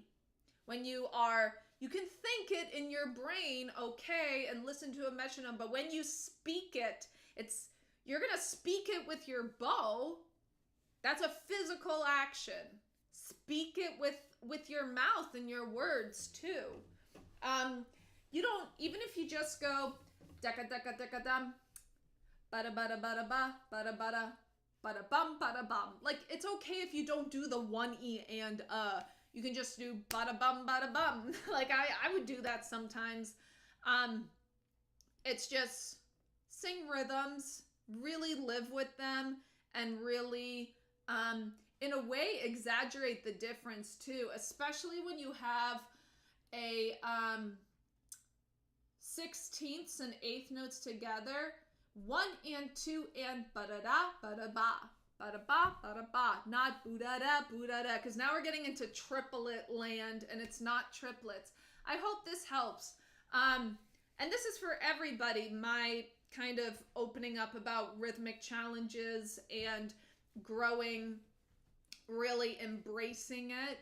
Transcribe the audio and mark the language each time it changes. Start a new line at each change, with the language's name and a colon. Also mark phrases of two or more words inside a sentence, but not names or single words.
English: When you can think it in your brain, okay, and listen to a metronome, but when you speak it, you're gonna speak it with your bow. That's a physical action. Speak it with your mouth and your words too. You don't, even if you just go deka deka deka dum, bada bada bada ba, bada bada bada bum bada bum. Like, it's okay if you don't do the one E and you can just do bada bum bada bum. Like I would do that sometimes. It's just sing rhythms, really live with them, and really in a way exaggerate the difference too, especially when you have a 16ths and 8th notes together. 1 and 2 and ba-da-da, ba-da-ba, ba-da-ba, ba-da-ba, not boo-da-da, boo-da-da, because now we're getting into triplet land, and it's not triplets. I hope this helps. And this is for everybody, my kind of opening up about rhythmic challenges and growing, really embracing it.